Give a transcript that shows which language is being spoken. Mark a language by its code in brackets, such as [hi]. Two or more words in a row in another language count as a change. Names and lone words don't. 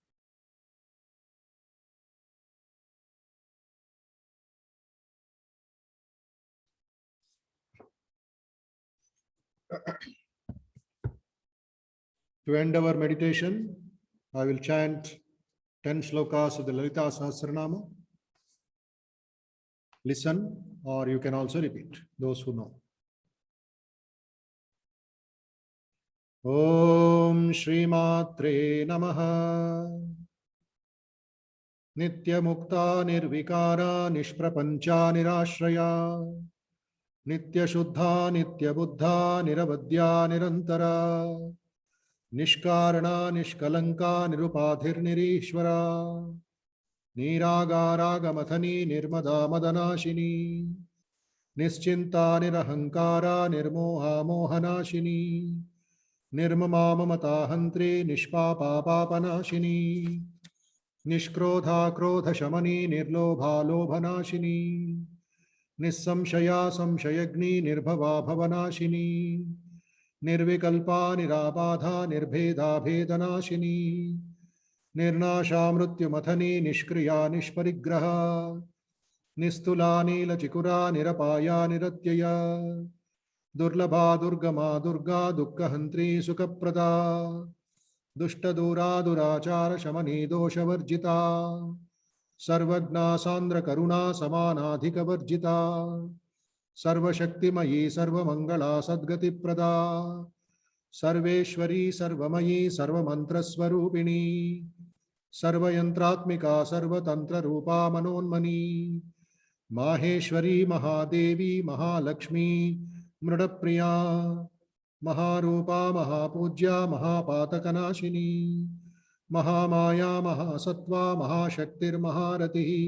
[en] To end our meditation, I will chant 10 shlokas of the Lalita Sahasranama. Listen, or you can also repeat, those who know. [sa] ॐ श्री मात्रे नमः. नित्य मुक्ता निर्विकारा निष्प्रपञ्चा निराश्रया. नित्य शुद्धा नित्य बुद्धा निरवद्या निरन्तरा. निष्कारणा निष्कलङ्का निरुपाधिर् निरीश्वरा. निरागरागा निर्मदा मदनाशिनी. निश्चिन्ता निरहङ्कारा निर्मोहा मोहनाशिनी. निर्ममा ममता हन्त्री निष्पापा पापनाशिनी. निष्क्रोधा क्रोध शमनी निर्लोभा लोभनाशिनी. निस्संशया संशयघ्नी निर्भवा भवनाशिनी. निर्विकल्पा निराबाधा निर्भेदा भेदनाशिनी. निर्नाशा मृत्यु निष्क्रिया निष्परिग्रहा. निस्तुलानी लचिकुरा निरपाया निरत्यया. दुर्लभा दुर्गमा दुर्गा दुःखहन्त्री सुखप्रदा. दुष्टदूरा दुराचार शमनी दोषवर्जिता सर्वज्ञा सान्द्र करुणा समानाधिकवर्जिता सर्वशक्तिमयी सर्वमंगला सद्गतिप्रदा सर्वेश्वरी सर्वमयी सर्वमन्त्रस्वरूपिणी सर्वयंत्रात्मिका सर्वतंत्ररूपा मनोन्मनी माहेश्वरी महादेवी महालक्ष्मी मृडप्रिया महारूपा महापूज्या महापातकनाशिनी महामाया महासत्वा महाशक्तिर्महारतिः